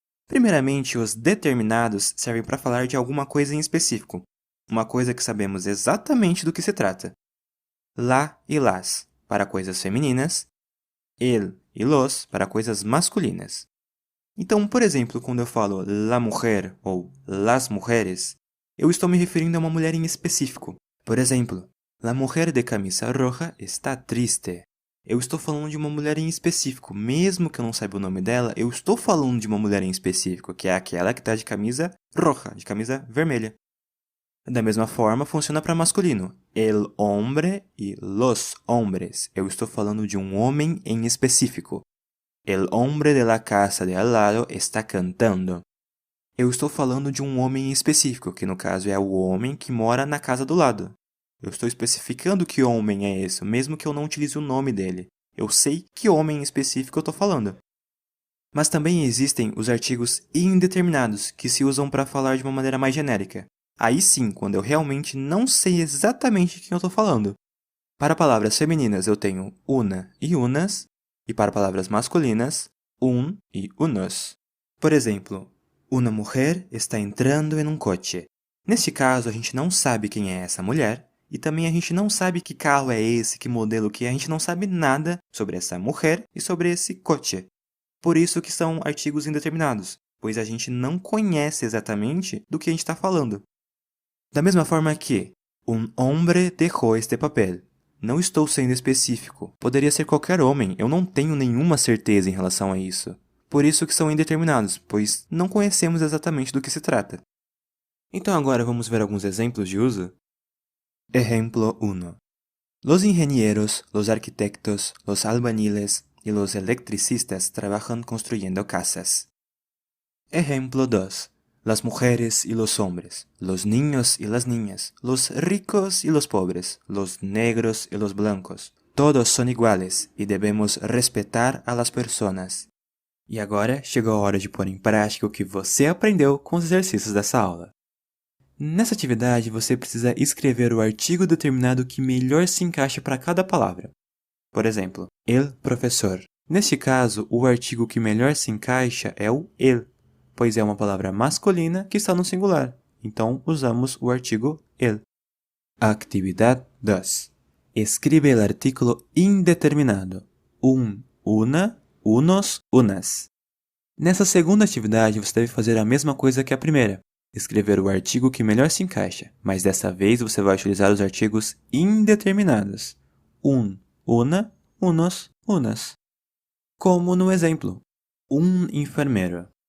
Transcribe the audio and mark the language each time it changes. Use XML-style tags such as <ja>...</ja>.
<pt>Primeiramente, os determinados servem para falar de alguma coisa em específico, uma coisa que sabemos exatamente do que se trata. Lá e las, para coisas femininas, el e los para coisas masculinas. Então, por exemplo, quando eu falo</pt> <es>la mujer</es> <pt>ou</pt> <es>las mujeres,</es> <pt>eu estou me referindo a uma mulher em específico. Por exemplo,</pt> <es>la mujer de camisa roja está triste.</es> <pt>Eu estou falando de uma mulher em específico. Mesmo que eu não saiba o nome dela, eu estou falando de uma mulher em específico, que é aquela que está de</pt> <es>camisa roja,</es> <pt>de camisa vermelha. Da mesma forma, funciona para masculino.</pt> <es>El hombre</es> <pt>e</pt> <es>los hombres.</es> <pt>Eu estou falando de um homem em específico.</pt> <es>El hombre de la casa de al lado está cantando.</es> <pt>Eu estou falando de um homem em específico, que no caso é o homem que mora na casa do lado. Eu estou especificando que homem é esse, mesmo que eu não utilize o nome dele. Eu sei que homem em específico eu estou falando. Mas também existem os artigos indeterminados, que se usam para falar de uma maneira mais genérica. Aí sim, quando eu realmente não sei exatamente quem eu estou falando. Para palavras femininas eu tenho una e unas, e para palavras masculinas, un e unos. Por exemplo,</pt> <es>una mujer está entrando en un coche.</es> <pt>Neste caso, a gente não sabe quem é essa mulher, e também a gente não sabe que carro é esse, que modelo que é, a gente não sabe nada sobre essa mulher e sobre esse coche. Por isso que são artigos indeterminados, pois a gente não conhece exatamente do que a gente está falando. Da mesma forma que</pt> <es>un hombre dejó este papel.</es> <pt>Não estou sendo específico. Poderia ser qualquer homem. Eu não tenho nenhuma certeza em relação a isso. Por isso que são indeterminados, pois não conhecemos exatamente do que se trata. Então agora vamos ver alguns exemplos de uso.</pt> <es>Ejemplo 1. Los ingenieros, los arquitectos, los albañiles y los electricistas trabajan construyendo casas. Ejemplo 2. Las mujeres y los hombres, los niños y las niñas, los ricos y los pobres, los negros y los blancos. Todos son iguales</es> <pt>e devemos</pt> <es>respetar a las personas.</es> <pt>E agora chegou a hora de pôr em prática o que você aprendeu com os exercícios dessa aula. Nessa atividade, você precisa escrever o artigo determinado que melhor se encaixa para cada palavra. Por exemplo,</pt> <es>el professor.</es> <pt>Neste caso, o artigo que melhor se encaixa é o el, pois é uma palavra masculina que está no singular. Então, usamos o artigo el. Actividade 2.</pt> <es>Escribe</es> <pt>o</pt> <es>artículo indeterminado. Una, unos, unas.</es> <pt>Nessa segunda atividade, você deve fazer a mesma coisa que a primeira. Escrever o artigo que melhor se encaixa, mas dessa vez você vai utilizar os artigos indeterminados.</pt> <es>Una, unos, unas.</es> <pt>Como no exemplo, enfermeiro.</pt>